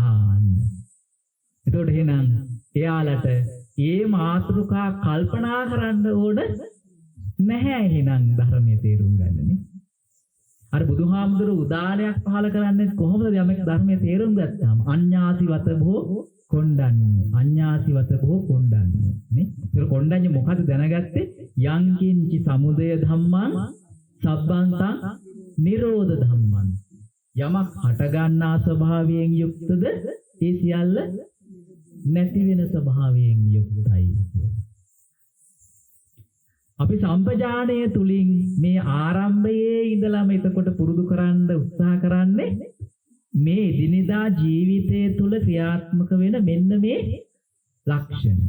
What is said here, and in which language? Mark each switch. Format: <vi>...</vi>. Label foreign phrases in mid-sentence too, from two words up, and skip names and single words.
<si>එතකොට එහෙනම් එයාලට මේ මාතෘකා කල්පනා කරන්න ඕන නැහැ. එහෙනම් ධර්මයේ තේරුම් ගන්නනේ. අර බුදුහාමුදුරු උදානයක් පහල කරන්නේ කොහොමද? යමෙක් ධර්මයේ තේරුම් ගත්තාම</si> <pi>අඤ්ඤාසිවත භෝ කොණ්ඩඤ්ඤෝ</pi> <si>නේ. ඒක කොණ්ඩඤ්ඤ මොකද දැනගත්තේ?</si> <pi>යං කිංචි සමුදය ධම්මං සබ්බන්තං නිරෝධ ධම්මං.</pi> <si>යමක් හට ගන්නා ස්වභාවයෙන් යුක්තද ඒ සියල්ල නැති වෙන ස්වභාවයෙන් යුක්තයි. අපි සම්පජානයේ තුලින් මේ ආරම්භයේ ඉඳලාම එතකොට පුරුදු කරන්න උත්සාහ කරන්නේ මේ දිනදා ජීවිතයේ තුල ක්‍රියාත්මක වෙන මෙන්න මේ ලක්ෂණය.</si>